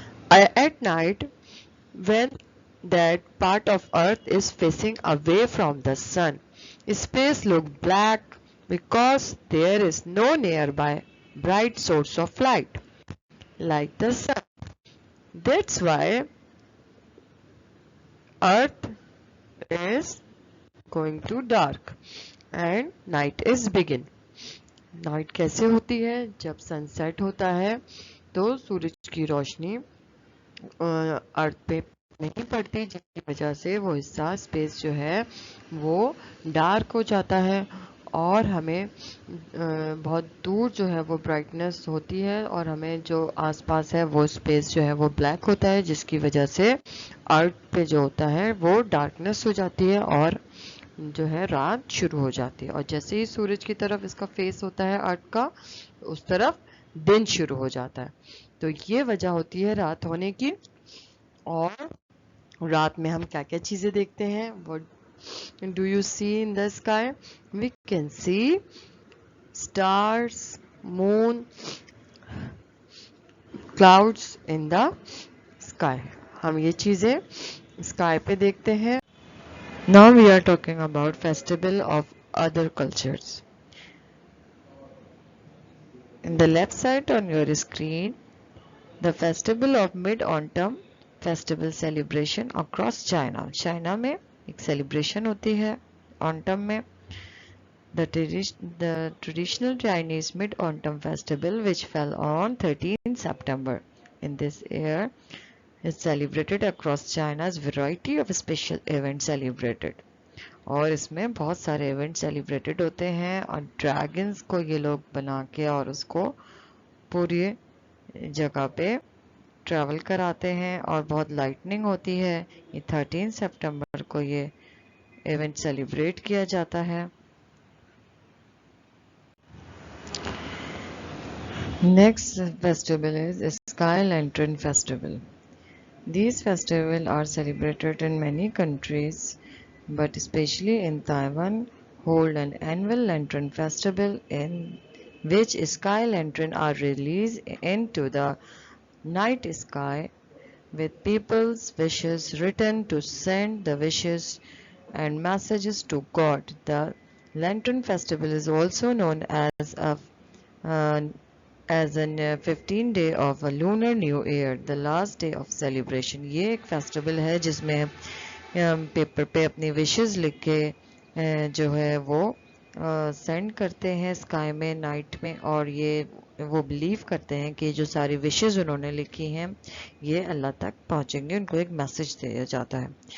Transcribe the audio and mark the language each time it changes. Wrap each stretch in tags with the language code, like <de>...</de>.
<en>At night, when that part of earth is facing away from the sun, space looks black because there is no nearby bright source of light like the sun. That's why earth is going to dark and night is begin.</en> <ur>Night کیسے ہوتی ہے؟ جب سن set ہوتا ہے تو سورج کی روشنی ارتھ پہ نہیں پڑتی، جس کی وجہ سے وہ حصہ اسپیس جو ہے وہ ڈارک ہو جاتا ہے، اور ہمیں بہت دور جو ہے وہ برائٹنس ہوتی ہے، اور ہمیں جو آس پاس ہے وہ اسپیس جو ہے وہ بلیک ہوتا ہے، جس کی وجہ سے ارتھ پہ جو ہوتا ہے وہ ڈارکنس ہو جاتی ہے اور جو ہے رات شروع ہو جاتی ہے. اور جیسے ہی سورج کی طرف اس کا فیس ہوتا ہے ارتھ کا، اس طرف دن شروع ہو جاتا ہے. تو یہ وجہ ہوتی ہے رات ہونے کی. اور رات میں ہم کیا کیا چیزیں دیکھتے ہیں؟</ur> <en>What do you see in the sky? We can see stars, moon, clouds in the sky.</en> <ur>ہم یہ چیزیں اسکائی پہ دیکھتے ہیں.</ur> <en>Now we are talking about festival of other cultures. In the left side on your screen, the festival of Mid-Autumn festival celebration across China.</en> <ur>China میں ایک celebration ہوتی ہے autumn میں.</ur> <en>The traditional Chinese Mid-Autumn festival, which fell on 13 September in this year, is celebrated across China's variety of special events celebrated</en> <ur>اور اس میں بہت سارے event celebrated ہوتے ہیں اور ڈریگنز کو یہ لوگ بنا کے اور اس کو پوری جگہ پہ ٹریول کراتے ہیں اور بہت لائٹننگ ہوتی ہے. یہ 13 سپٹمبر کو یہ ایونٹ سیلیبریٹ کیا جاتا ہے.</ur> <en>Next festival is Sky Lantern Festival. These festivals are celebrated in many countries, but especially in Taiwan, hold an annual lantern festival in which sky lanterns are released into the night sky with people's wishes written to send the wishes and messages to God. The Lantern Festival is also known uh, as an 15 day of a lunar new year, the last day of celebration.</en> <ur>یہ ایک festival ہے جس میں paper پہ اپنی wishes لکھ کے جو ہے وہ سینڈ کرتے ہیں اسکائی میں نائٹ میں, اور یہ وہ بلیو کرتے ہیں کہ جو ساری وشز انہوں نے لکھی ہیں یہ اللہ تک پہنچیں گے, ان کو ایک میسج دیا جاتا ہے.</ur>